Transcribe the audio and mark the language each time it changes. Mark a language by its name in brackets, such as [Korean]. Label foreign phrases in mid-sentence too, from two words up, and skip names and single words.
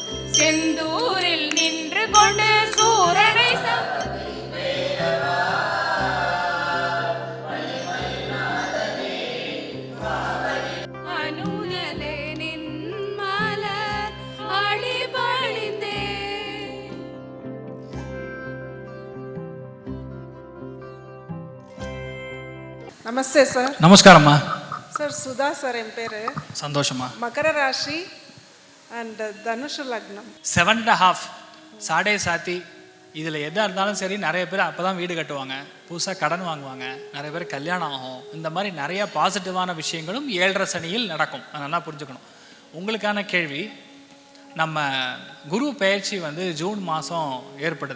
[Tamil] செந்தூரில் நின்று கொண்டு சூரனை அனுதலே நின் மலர் அடிபணிந்தே. [Telugu] నమస్తే సార్. నమస్కారమ్మా. సార్ సుధా సార్ ఎం పేరు. సంతోషమ్మా. మకర రాశి అండ్ [Tamil] தனுஷ் லக்னம். 7.5 சாடே சாத்தி. இதில் எதாக இருந்தாலும் சரி, நிறைய பேர் அப்போ தான் வீடு கட்டுவாங்க, புதுசாக கடன் வாங்குவாங்க, நிறைய பேர் கல்யாணம் ஆகும். இந்த மாதிரி நிறைய பாசிட்டிவான விஷயங்களும் 7.5 சனியில் நடக்கும். அதை நல்லா புரிஞ்சுக்கணும். உங்களுக்கான கேள்வி, நம்ம குரு பயிற்சி வந்து ஜூன் மாதம் ஏற்படுது.